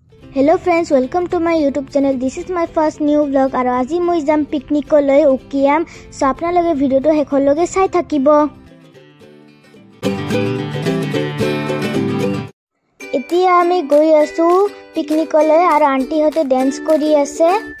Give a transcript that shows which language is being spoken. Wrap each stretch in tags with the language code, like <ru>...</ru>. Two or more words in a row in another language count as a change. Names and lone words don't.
<en>Hello friends, welcome to my YouTube channel. This is my first new vlog.</en> <as>আৰু আজি মই যাম picnic লৈ Ukiam. So আপোনালোকে video টো হেখোলোগে চাই থাকিব. এতিয়া আমি গৈ আছো picnic লৈ আৰু aunty হঁতে dance কৰি আছে.</as>